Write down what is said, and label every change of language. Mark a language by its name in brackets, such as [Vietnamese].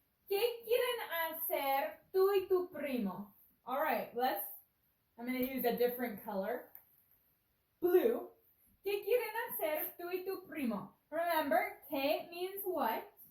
[Spanish] ¿Qué quieren hacer tú y tu primo? [English] All right, I'm going to use a different color. Blue. [Spanish] ¿Qué quieren hacer tú y tu primo? [English] Remember, ¿qué means what?